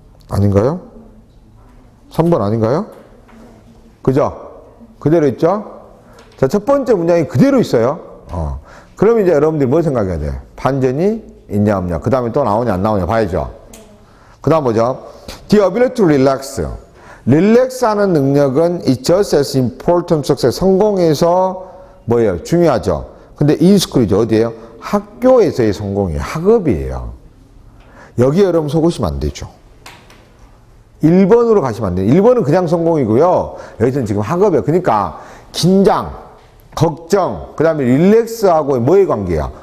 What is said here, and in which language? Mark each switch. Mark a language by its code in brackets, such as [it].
[ko] 아닌가요? 3번 아닌가요? 그죠? 그대로 있죠? 자, 첫 번째 문장이 그대로 있어요. 그러면 이제 여러분들이 뭐 생각해야 돼? 반전이 있냐 없냐. 그 다음에 또 나오냐 안 나오냐 봐야죠. 그 다음 뭐죠? [en] The ability to relax. [ko] 릴렉스하는 능력은 [en] is just as important success. [ko] 성공에서 뭐예요? 중요하죠. 근데 [en] in school [ko] 이죠. 어디예요? 학교에서의 성공이에요. 학업이에요. 여기 여러분 속으시면 안 되죠. 1번으로 가시면 안 돼요. 1번은 그냥 성공이고요. 여기서는 지금 학업이에요. 그러니까 긴장, 걱정, 그 다음에 릴렉스하고 뭐의 관계야?